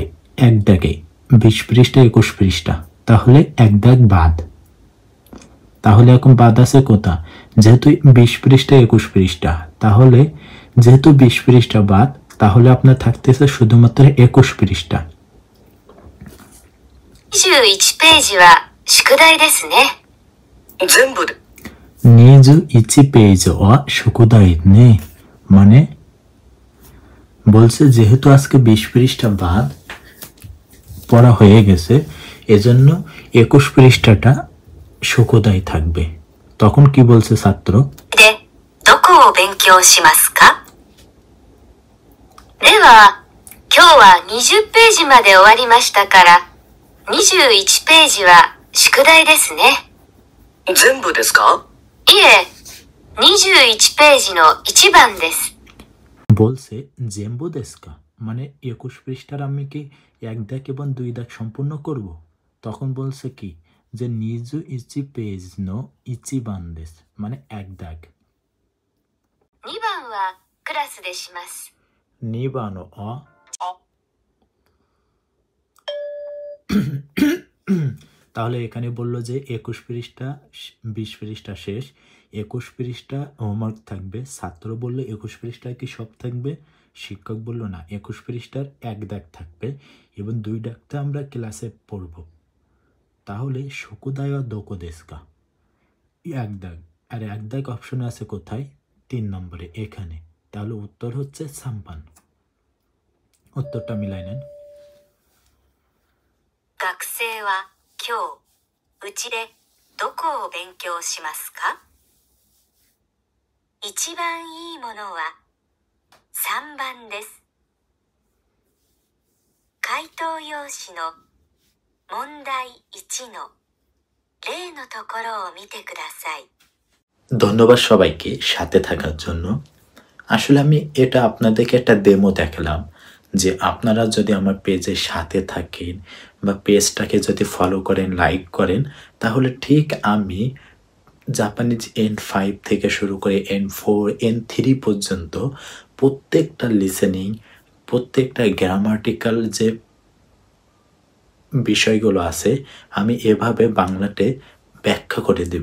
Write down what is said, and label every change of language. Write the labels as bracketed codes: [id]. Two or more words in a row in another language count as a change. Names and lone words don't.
[bn] এক দাগে 20 পৃষ্ঠা 21 পৃষ্ঠা, তাহলে এক দাগ বাদ। তাহলে এখন বাদ আছে কোথা? যেহেতু 20 পৃষ্ঠা 21 পৃষ্ঠা, তাহলে যেহেতু 20 পৃষ্ঠা বাদ, তাহলে আপনার থাকতেছে শুধুমাত্র 21 পৃষ্ঠা। [ja] 21 ページは宿題ですね。全部で。 21ページは宿題ね, [bn] মানে বলছে যেহেতু আজকে 20 পৃষ্ঠা বাদ পড়া হয়ে গেছে, এজন্য 21 পৃষ্ঠাটা শুকুদাই থাকবে। তখন কি বলছে ছাত্র? [ja] で、どこを勉強しますか？では、今日は20ページまで終わりましたから、21ページは宿題ですね。全部ですか？いえ、21ページの1番です。 [bn] বলছে [ja] 全部ですか, [bn] মানে 21 পৃষ্ঠার আমি কি এক দাগ এবং 2 দাগ সম্পূর্ণ করব? তখন বলছে কি যে [ja] 21ページの1番です, [bn] মানে এক দাগ। [ja] 2番はクラスでします。 [bn] নিবানো অ তাহলে এখানে বললো যে 21 পৃষ্ঠা 20 পৃষ্ঠা শেষ, 21 পৃষ্ঠা হোমওয়ার্ক থাকবে। ছাত্র বললো 21 পৃষ্ঠায় কি সব থাকবে? শিক্ষক বলল না, 21 পৃষ্ঠার এক দাগ থাকবে এবং 2 দাগটা আমরা ক্লাসে পড়ব। তাহলে [ja] 宿題どこですか, [bn] এক দাগ, আর এক দাগ অপশনে আছে কোথায়? 3 নম্বরে এখানে। তাহলে উত্তর হচ্ছে 3番। উত্তরটা মিলাই নেন। [ja] 学生は今日、うちでどこを勉強しますか？一番いいものは3番です。回答用紙の問題1の例のところを見てください。 [bn] ধন্যবাদ সবাইকে সাথে থাকার জন্য। আসলে আমি এটা আপনাদেরকে একটা ডেমো দেখালাম যে আপনারা যদি আমার পেজের সাথে থাকেন বা পেজটাকে যদি ফলো করেন, লাইক করেন, তাহলে ঠিক আমি জাপানিজ N5 থেকে শুরু করে N4 N3 পর্যন্ত প্রত্যেকটা লিসেনিং, প্রত্যেকটা গ্রামাটিক্যাল যে বিষয়গুলো আছে আমি এভাবে বাংলাতে ব্যাখ্যা করে দেব।